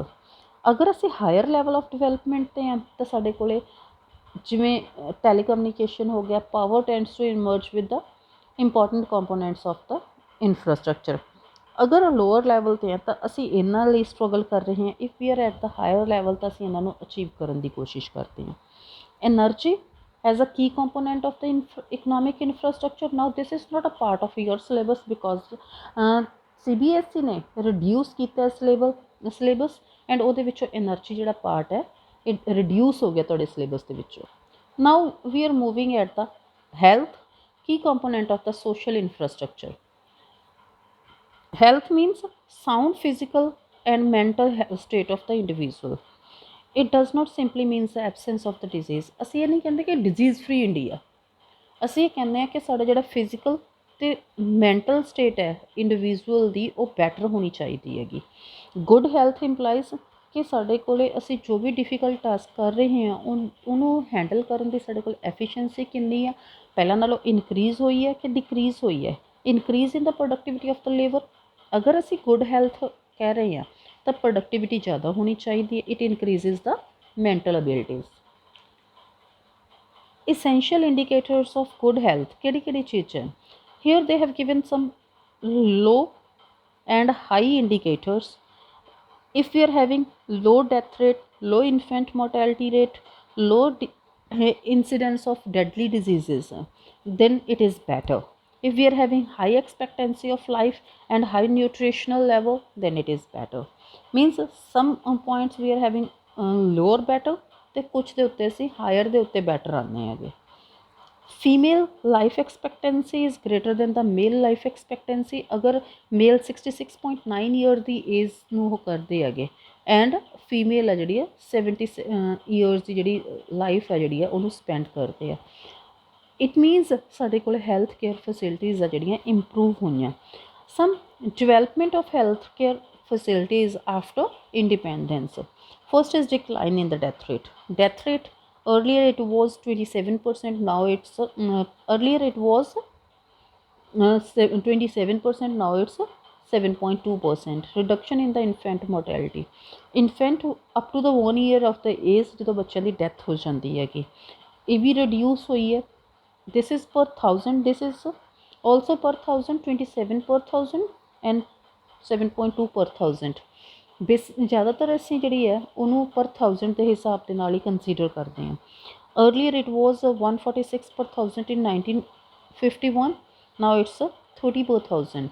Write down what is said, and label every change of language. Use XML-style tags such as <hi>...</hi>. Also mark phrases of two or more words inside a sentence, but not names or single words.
<pa>ਅਗਰ ਅਸੀਂ</pa> <en>higher level of development</en> <pa>'ਤੇ ਹਾਂ ਤਾਂ ਸਾਡੇ ਕੋਲ ਜਿਵੇਂ ਟੈਲੀਕਮਿਊਨੀਕੇਸ਼ਨ ਹੋ ਗਿਆ,</pa> <en>power tends to emerge with the important components of the infrastructure.</en> <pa>ਅਗਰ</pa> <en>lower level</en> <pa>'ਤੇ ਹੈ ਤਾਂ ਅਸੀਂ ਇਹਨਾਂ ਲਈ ਸਟਰਗਲ ਕਰ ਰਹੇ ਹਾਂ।</pa> <en>if we are at the higher level</en> <pa>ਤਾਂ ਅਸੀਂ ਇਹਨਾਂ ਨੂੰ ਅਚੀਵ ਕਰਨ ਦੀ ਕੋਸ਼ਿਸ਼ ਕਰਦੇ ਹਾਂ।</pa> <en>ਐਨਰਜੀ as a key component of the economic infrastructure. Now this is not a part of your syllabus because CBSE ਨੇ reduce ਕੀਤਾ syllabus and</en> <pa>ਉਹਦੇ ਵਿੱਚੋਂ</pa> <en>energy ਜਿਹੜਾ part ਹੈ it reduce</en> <pa>ਹੋ ਗਿਆ ਤੁਹਾਡੇ</pa> <en>syllabus</en> <pa>ਦੇ ਵਿੱਚੋਂ।</pa> <en>Now we are moving at the health, key component of the social infrastructure. Health means sound physical and mental state of the individual. It does not simply means the absence of the disease.</en> <pa>ਅਸੀਂ ਇਹ ਨਹੀਂ ਕਹਿੰਦੇ ਕਿ</pa> <en>disease free India,</en> <pa>ਅਸੀਂ ਇਹ ਕਹਿੰਦੇ ਹਾਂ ਕਿ ਸਾਡਾ ਜਿਹੜਾ ਫਿਜ਼ੀਕਲ ਅਤੇ</pa> <en>mental state</en> <pa>ਹੈ ਇੰਡੀਵਿਜੂਅਲ ਦੀ, ਉਹ ਬੈਟਰ ਹੋਣੀ ਚਾਹੀਦੀ ਹੈਗੀ।</pa> <en>good health implies</en> <pa>ਕਿ ਸਾਡੇ ਕੋਲ ਅਸੀਂ ਜੋ ਵੀ</pa> <en>difficult task</en> <pa>ਕਰ ਰਹੇ ਹਾਂ ਉਹਨੂੰ ਹੈਂਡਲ ਕਰਨ ਦੀ ਸਾਡੇ ਕੋਲ ਐਫੀਸ਼ੀਐਂਸੀ ਕਿੰਨੀ ਆ, ਪਹਿਲਾਂ ਨਾਲੋਂ ਇਨਕਰੀਜ਼ ਹੋਈ ਹੈ ਕਿ ਡਿਕਰੀਜ਼ ਹੋਈ ਹੈ।</pa> <en>increase in the productivity of the labour.</en> <pa>ਅਗਰ ਅਸੀਂ</pa> <en>good health</en> <pa>ਕਹਿ ਰਹੇ ਹਾਂ ਤਾਂ ਪ੍ਰੋਡਕਟਿਵਿਟੀ ਜ਼ਿਆਦਾ ਹੋਣੀ ਚਾਹੀਦੀ ਹੈ।</pa> <en>it increases the mental abilities. essential indicators of good health</en> <pa>ਕਿਹੜੀ ਚੀਜ਼ ਹੈ?</pa> <en>here they have given some low and high indicators. if we are having low death rate, low infant mortality rate, low incidence of deadly diseases, then it is better. if we are having high expectancy of life and high nutritional level, then it is better. means some points we are having lower better</en> <pa>ਤੇ ਕੁਛ ਦੇ ਉੱਤੇ ਅਸੀਂ ਹਾਇਰ ਦੇ ਉੱਤੇ ਬੈਟਰ ਆਉਂਦੇ ਹੈਗੇ।</pa> <en>female life expectancy is greater than the male life expectancy.</en> <pa>ਅਗਰ ਮੇਲ 66.9 ਈਅਰ ਦੀ ਏਜ ਨੂੰ ਉਹ ਕਰਦੇ ਹੈਗੇ</pa> <en>and female</en> <pa>ਆ ਜਿਹੜੀ ਆ 70 ਈਅਰਸ ਦੀ ਜਿਹੜੀ ਲਾਈਫ ਹੈ ਜਿਹੜੀ ਆ ਉਹਨੂੰ ਸਪੈਂਡ ਕਰਦੇ ਆ।</pa> <en>it means</en> <pa>ਸਾਡੇ ਕੋਲ</pa> <en>health care facilities</en> <pa>ਆ ਜਿਹੜੀਆਂ ਇੰਪਰੂਵ ਹੋਈਆਂ।</pa> <en>some development of health care facilities after independence. First is decline in the death rate. Death rate earlier it was 27%, now it's earlier it was 27%, now it's 7.2%. reduction in the infant mortality. infant up to the 1 year of the age</en> <pa>ਜਦੋਂ ਬੱਚਿਆਂ ਦੀ ਡੈਥ ਹੋ ਜਾਂਦੀ ਹੈਗੀ, ਇਹ ਵੀ ਰਿਡਿਊਸ ਹੋਈ ਹੈ।</pa> <en>this is per 1000, this is also per 1000, 27 per 1000 and 7.2 per 1000।</en> <pa>ਜ਼ਿਆਦਾਤਰ ਅਸੀਂ ਜਿਹੜੀ ਹੈ ਉਹਨੂੰ ਪਰ 1000 ਦੇ ਹਿਸਾਬ ਦੇ ਨਾਲ ਹੀ ਕੰਸੀਡਰ ਕਰਦੇ ਹਾਂ।</pa> <en>earlier it was 146 per 1000 in 1951, now it's 30 per 1000।</en>